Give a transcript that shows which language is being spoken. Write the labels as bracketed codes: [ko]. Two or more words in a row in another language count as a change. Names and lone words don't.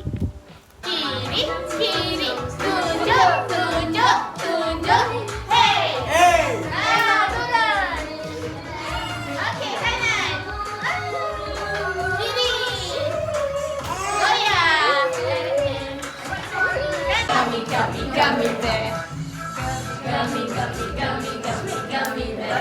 [ms] Kiri, kiri, tunjuk, tunjuk, tunjuk. Hey! Hey! Turun. Okey, kanan. Kiri. Goyang. [en] Gummy, gummy, gummy bear. Gummy, gummy, gummy, gummy, gummy bear.